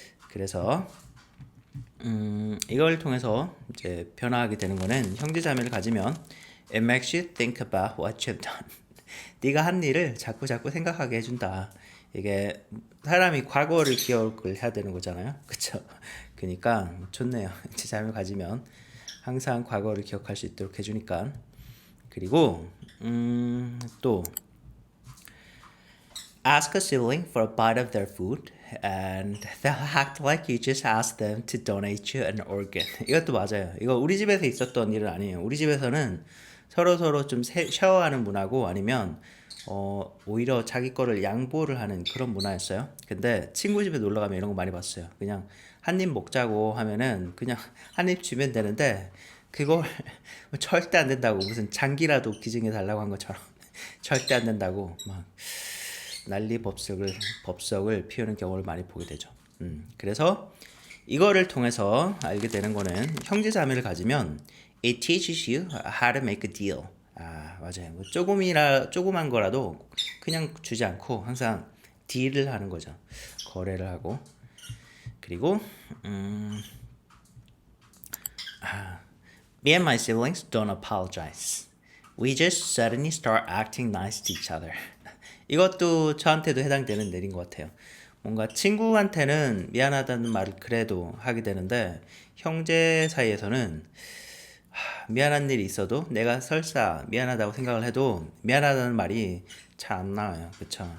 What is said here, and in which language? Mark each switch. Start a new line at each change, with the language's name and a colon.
Korean: 그래서 이걸 통해서 이제 변화하게 되는 거는 형제자매를 가지면
English: it makes you think about what you've done.
Korean: 네가 한 일을 자꾸 자꾸 생각하게 해준다. 이게 사람이 과거를 기억을 해야 되는 거잖아요. 그쵸? 그러니까 좋네요. 형제자매를 가지면 항상 과거를 기억할 수 있도록 해주니까. 그리고 또
English: ask a sibling for a bite of their food and they'll act like you just asked them to donate you an organ.
Korean: 이것도 맞아요. 이거 우리 집에서 있었던 일은 아니에요. 우리 집에서는 서로 좀 쉐어하는 문화고 아니면 오히려 자기 거를 양보를 하는 그런 문화였어요. 근데 친구 집에 놀러 가면 이런 거 많이 봤어요. 그냥 한 입 먹자고 하면은 그냥 한 입 주면 되는데 그걸 절대 안 된다고 무슨 장기라도 기증해 달라고 한 것처럼 절대 안 된다고 막 난리 법석을 피우는 경우를 많이 보게 되죠. 그래서 이거를 통해서 알게 되는 거는 형제자매를 가지면
English: it teaches you how to make a deal.
Korean: 아 맞아요. 뭐 조그만 거라도 그냥 주지 않고 항상 딜을 하는 거죠. 거래를 하고 그리고
English: me and my siblings don't apologize. We just suddenly start acting nice to each other.
Korean: 이것도 저한테도 해당되는 내린 것 같아요. 뭔가 친구한테는 미안하다는 말을 그래도 하게 되는데 형제 사이에서는 미안한 일이 있어도 내가 설사 미안하다고 생각을 해도 미안하다는 말이 잘 안 나와요. 그쵸?